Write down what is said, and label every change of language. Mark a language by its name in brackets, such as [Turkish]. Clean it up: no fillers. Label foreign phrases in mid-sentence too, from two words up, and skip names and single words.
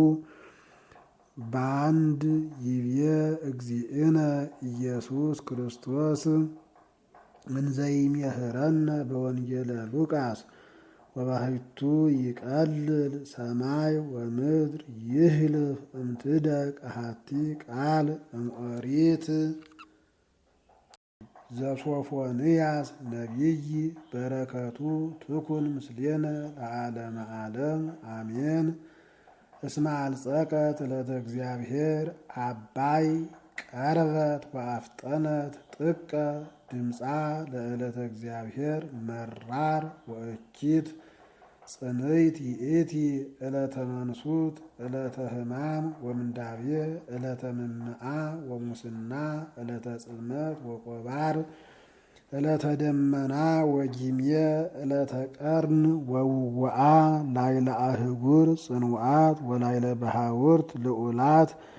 [Geez] በአንድ ይብየ እግዚእነ ኢየሱስ ክርስቶስ እንዘይሜህረነ በወንጌለ ሉቃስ ወባሕቱ ይቀልል ሰማይ ወምድር ይህልፍ እምትደቅ አሐቲ ቃል እምኦሪት ዘሶፎንያስ ነቢይ በረከቱ ትኩን ምስሌነ ለዓለመ ዓለም አሜን። እስመ አልጸቀት ዕለተ እግዚአብሔር አባይ ቀርበት ወአፍጠነት ጥቀ ድምፃ ለዕለተ እግዚአብሔር መራር ወእኪት ጽንይት ይእቲ ዕለተ መንሱት ዕለተ ሕማም ወምንዳቤ ዕለተ ምምዓ ወሙስና ዕለተ ጽልመት ወቆባር ዕለተ ደመና ወጊምየ ዕለተ ቀርን ወውውአ ላይለ አህጉር ጽኑዓት ወላይለ ባሕውርት ልዑላት